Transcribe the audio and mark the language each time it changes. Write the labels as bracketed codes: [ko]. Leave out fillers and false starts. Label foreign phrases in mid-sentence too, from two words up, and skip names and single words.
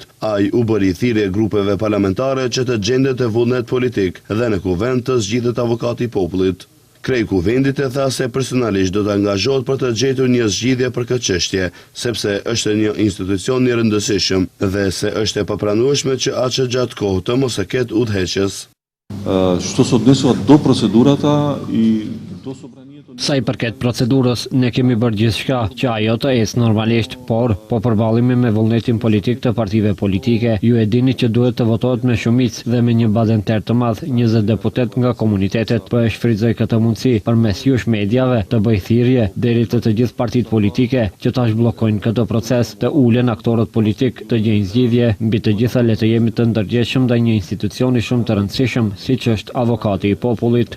[sq] Ai u bëri thirrje grupeve parlamentare që të gjendet të vullnet politik dhe në kuvend të zgjidhet avokati i popullit. Kreu i kuvendit e tha se personalisht do të angazhohet për të gjetur një zgjidhje për këtë çështje, sepse është një institucion i rëndësishëm dhe se është e papranueshme që aq gjatë kohë të mos e ketë udhëheqës. [mk] Што се odnesува до процедурата и до собранието. [sq] Sa i përket procedurës, ne kemi bërë gjithçka që ajo të ecë normalisht, por po përballemi me vullnetin politik të partive politike. Ju e dini që duhet të votohet me shumicë dhe me një bazenter të madh, 20 deputet nga komunitetet. Po e shfrytëzoj këtë mundësi përmes jush mediave të bëj thirrje deri të gjithë partitë politike që tash bllokojnë këtë proces, të ulen aktorët politik të gjejnë zgjidhje, mbi të gjitha le të jemi të ndërgjegjshëm ndaj një institucioni shumë të rëndësishëm siç është avokati i popullit.